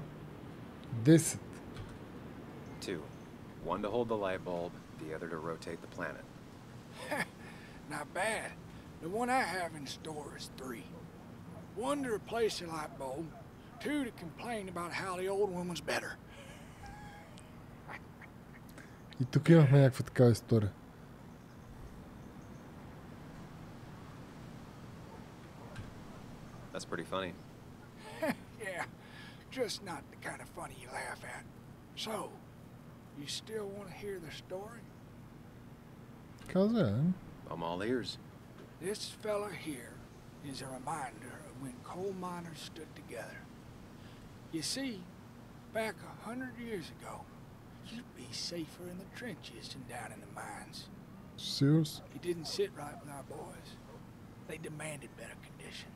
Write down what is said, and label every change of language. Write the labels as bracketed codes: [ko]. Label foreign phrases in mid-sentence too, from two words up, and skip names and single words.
[en] 10. 2. One to hold the light bulb, the other to rotate the planet. Not bad. The one I have in store is 3. One to replace the light bulb, two to complain about how the old one was better. [bg] И тук имахме някаква такава история. [en] That's pretty funny. Yeah, just not the kind of funny you laugh at. So, you still want to hear the story? [bg] Каза я. [en] I'm all ears. This fella here is a reminder of when coal miners stood together. You see, back 100 years ago, you'd be safer in the trenches than down in the mines. Serious? It didn't sit right with our boys. They demanded better conditions.